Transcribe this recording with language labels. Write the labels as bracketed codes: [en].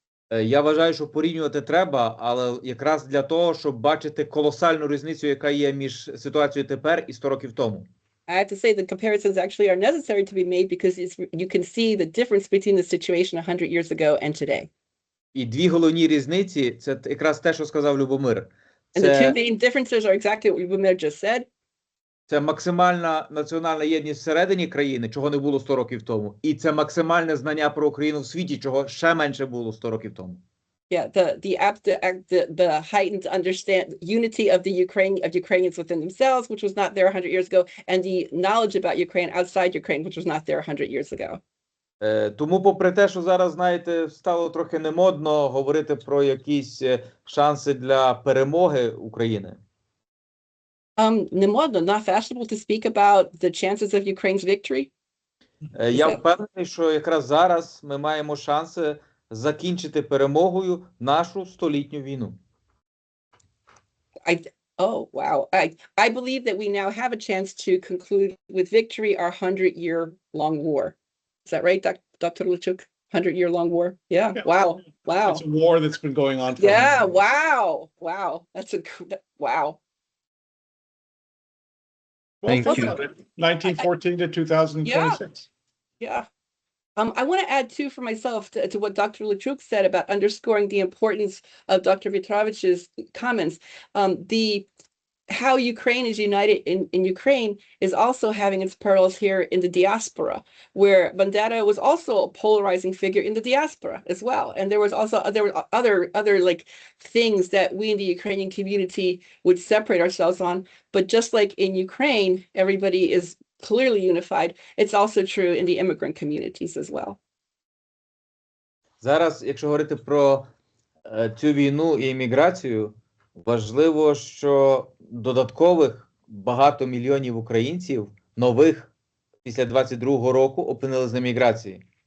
[uk] Я вважаю, що порівнювати треба, але якраз для того, щоб бачити колосальну різницю, яка є між ситуацією тепер і 100 років тому. [en] I have to say the comparisons actually are necessary to be made because you can see the difference between the situation 100 years ago and today. [uk] І дві головні різниці – це якраз те, що сказав Любомир. [en] And the two main differences are exactly what Lyubomir just said. [uk] Це максимальна національна єдність всередині країни, чого не було 100 років тому. І це максимальне знання про Україну в світі, чого ще менше було 100 років тому. [en] Yeah, the heightened unity of Ukrainians within themselves, which was not there 100 years ago, and the knowledge about Ukraine outside Ukraine, which was not there 100 years ago. [uk] Тому, попри те, що зараз, знаєте, стало трохи немодно говорити про якісь шанси для перемоги України. Не модно, [en] not fashionable to speak about the chances of Ukraine's victory? [uk] Я впевнений, що якраз зараз ми маємо шанси закінчити перемогою нашу столітню війну. [en] I believe that we now have a chance to conclude with victory our 100-year-long war. Is that right, Dr. Luchuk? 100-year-long war? Yeah. Wow. It's a war that's been going on for Yeah. 100 years. Wow. That's wow. Well, Thank you. 1914 to 2026. Yeah. I want to add too for myself to what Dr. Luchuk said about underscoring the importance of Dr. Viatrovych's comments. How Ukraine is united in Ukraine is also having its parallels here in the diaspora, where Bandera was also a polarizing figure in the diaspora as well. And there were other like things that we in the Ukrainian community would separate ourselves on. But just like in Ukraine, everybody is clearly unified. It's also true in the immigrant communities as well. [uk] Зараз, якщо говорити про цю війну і імміграцію, важливо, що додаткових багато мільйонів українців нових після 22-го року опинились на міграції.